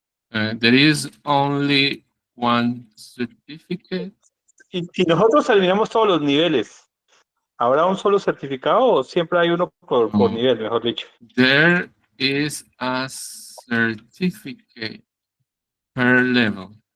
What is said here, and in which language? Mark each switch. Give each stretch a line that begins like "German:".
English: There is only one certificate.
Spanish: Si nosotros eliminamos todos los niveles, ¿habrá un solo certificado o siempre hay uno por nivel, mejor dicho?
English: There is a certificate per level.